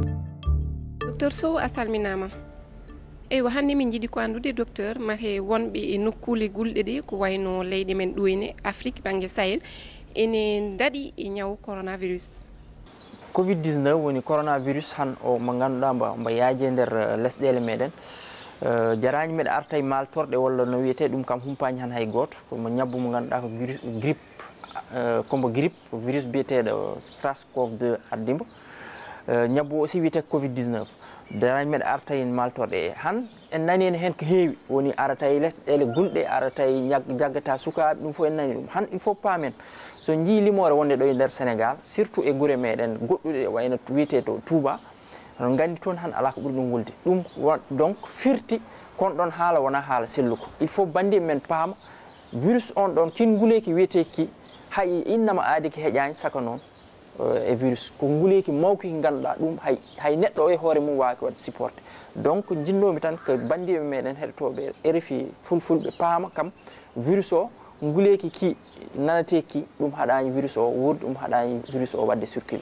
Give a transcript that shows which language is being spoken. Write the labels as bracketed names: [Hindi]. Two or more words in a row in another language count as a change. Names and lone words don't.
[Fula] Docteur Sow asalminama. Eywa hannde min jiɗi ko andude docteur mate wonɓe e nokkule gulɗe ɗe ko wayno leydi men ɗoyne Afrique banggue Sahel ene daɗi e ñaw coronavirus. Covid-19 woni coronavirus han o mo ganduɗa mbo yaaje nder lesɗele meɗen jarani meɗa arta e maltorɗe walla no wiyete ɗum kam humpani han hay goto komo ñabbu mo ganduɗa ko grippe combo grippe virus biyeteɗo SARS-CoV-2 addimo ñabbu aussi wiyete Covid-19 jarani meɗa arta e maltorɗe han en nani hen ko heewi woni arata e lesɗele gulɗe arata e jaggata sukaɓe ɗum fof en nani ɗum han [French] il faut [Fula] paamen so jii limore wonde ɗo e nder Sénégal surtout e guure meɗen goɗɗuɗe wayno wiyete to Touba on gandi toon han ala ko ɓuri ɗum wulde ɗum donc firti kon ɗon haala wona haala selluko [French] il faut [Fula] bandi men paama virus on ɗon kin nguleki wiyeteki hay innama aadi ko heƴani saka noon e virus ko nguleki mawki ganduɗa ɗum hay neɗɗo o e hoore mum wawi wadde supporté donc jinnomi tan ko bandiɓe meɗen heɗotoɓe RFI fulfulɓe paama kam virus o nguleki ki nanateki ɗum haɗani virus o wurdi ɗum haɗani virus o wadde circuler